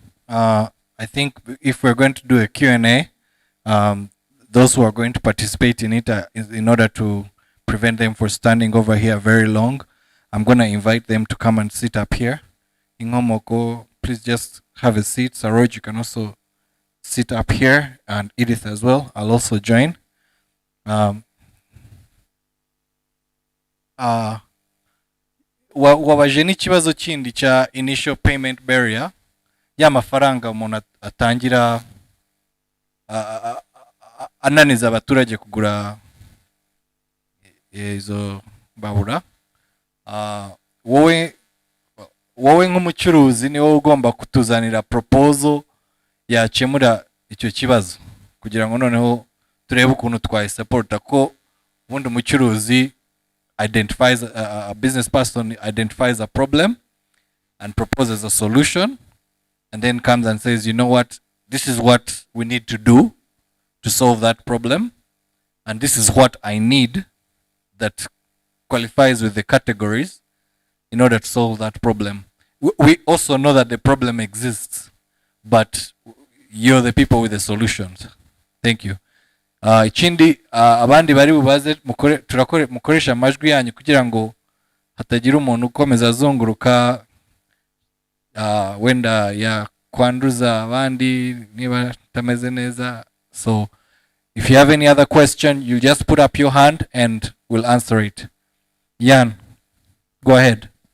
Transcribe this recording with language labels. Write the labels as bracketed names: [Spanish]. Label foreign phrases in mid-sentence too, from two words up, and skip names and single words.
[English] I think if we're going to do a Q&A, those who are going to participate in it, in order to prevent them from standing over here very long, I'm going to invite them to come and sit up here. Ingomoko, please just have a seat. Saroj, you can also sit up here, and Edith as well. I'll also join. [Kinyarwanda] Wabaje n'ikibazo kindi cya [English] initial payment barrier, [Kinyarwanda] ya mafaranga umuntu atangira ananiza abaturage kugura izo babura. Wowe nk'umucuruzi ni wowe ugomba kutuzanira proposal yakemura icyo kibazo, kugira ngo noneho turebe ukuntu twayisupporta, ko ubundi umucuruzi [English] identifies a business person identifies a problem and proposes a solution, and then comes and says, you know what, this is what we need to do to solve that problem, and this is what I need that qualifies with the categories in order to solve that problem. We also know that the problem exists, but you're the people with the solutions. Thank you. [Kinyarwanda] Ikindi abandi bari bubaze mukoresha amajwi yanyu kugira ngo hatagira umuntu ukomeza azunguruka wenda ya kwanduza abandi niba tameze neza. [English] So if you have any other question, you just put up your hand and we'll answer it. Jan, go ahead.